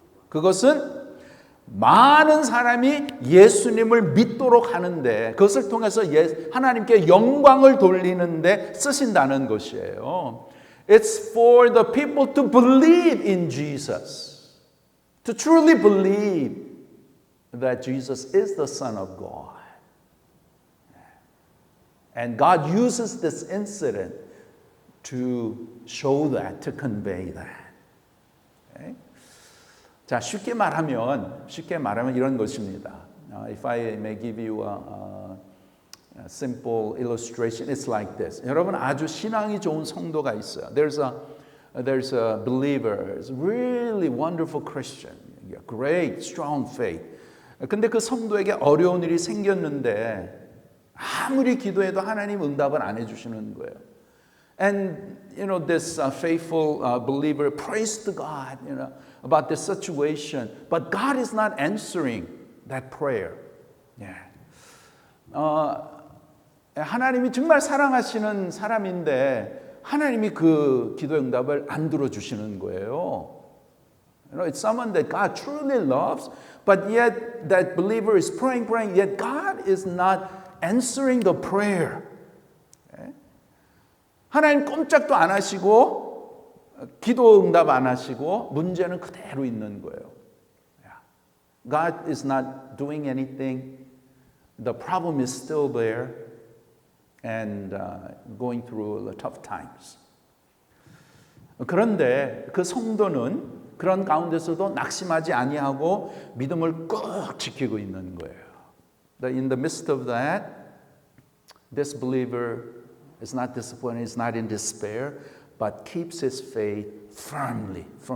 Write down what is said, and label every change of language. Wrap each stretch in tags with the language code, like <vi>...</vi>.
<ko>그것은 많은 사람이 예수님을 믿도록 하는데 그것을 통해서 하나님께 영광을 돌리는데 쓰신다는 것이에요.</ko> <en>It's for the people to believe in Jesus. To truly believe that Jesus is the Son of God. And God uses this incident to show that, to convey that. Okay?</en> <ko>자, 쉽게 말하면 이런 것입니다.</ko> <en>If I may give you a simple illustration, it's like this.</en> <ko>여러분 아주 신앙이 좋은 성도가 있어요.</ko> <en>There's a believer, is really wonderful Christian, great, strong faith.</en> <ko>근데 그 성도에게 어려운 일이 생겼는데 아무리 기도해도 하나님 응답을 안 해주시는 거예요.</ko> <en>And this faithful believer prays to God, about this situation, but God is not answering that prayer. Yeah.</en> <ko>하나님이 정말 사랑하시는 사람인데 하나님이 그 기도 응답을 안 들어주시는 거예요.</ko> <en>It's someone that God truly loves, but yet that believer is praying, yet God is not answering the prayer.</en> <ko>하나님 꼼짝도 안 하시고 기도 응답 안 하시고 문제는 그대로 있는 거예요.</ko> <en>God is not doing anything. The problem is still there and going through the tough times.</en> <ko>그런데 그 성도는 그런 가운데서도 낙심하지 아니하고 믿음을 꼭 지키고 있는 거예요.</ko> <en>In the midst of that, this believer is not disappointed, is not in despair, but keeps his faith firmly.</en>